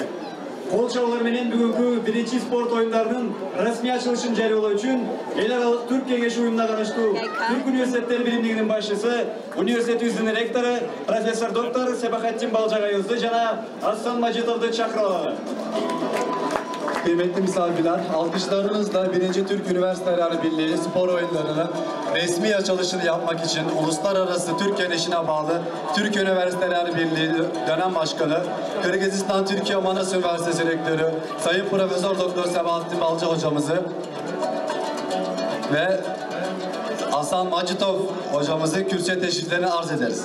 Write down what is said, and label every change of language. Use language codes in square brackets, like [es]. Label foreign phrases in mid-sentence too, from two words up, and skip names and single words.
[ky] Кол чабуулар менен бүгүнкү биринчи спорт оюндарынын расмий ачылышын жарыялоо үчүн эл аралык Түрк кеңеши уюмуна канаштуу Түрк университеттер биримдигинин башчысы, университетибиздин ректору, профессор доктор Себахатtin Balcagay'ыбызды жана Aslan Majidov'ду чакырып алалы. [tr] Kıymetli misafirler, alkışlarınızla 1. Türk Üniversiteler Birliği spor oyunlarının resmi açılışını yapmak için Uluslararası Türk Genişine bağlı Türk Üniversiteler Birliği Dönem Başkanı, Kırgızistan Türkiye Manas Üniversitesi Rektörü, Sayın Profesör Doktor Sebahattin Balcı hocamızı ve Aslan Majidov hocamızı kürsüye teşriflerini arz ederiz.